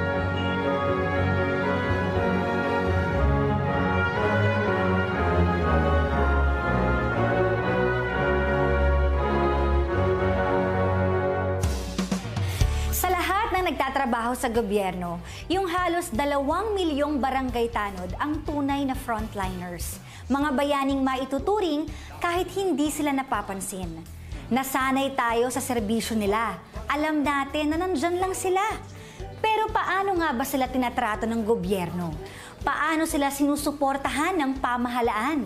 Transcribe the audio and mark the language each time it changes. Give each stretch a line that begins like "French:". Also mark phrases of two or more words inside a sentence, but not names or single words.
Filipino: Nagtatrabaho sa gobyerno, yung halos 2 milyong barangay tanod ang tunay na frontliners. Mga bayaning maituturing kahit hindi sila napapansin. Nasanay tayo sa serbisyo nila. Alam natin na nandyan lang sila. Pero paano nga ba sila tinatrato ng gobyerno? Paano sila sinusuportahan ng pamahalaan?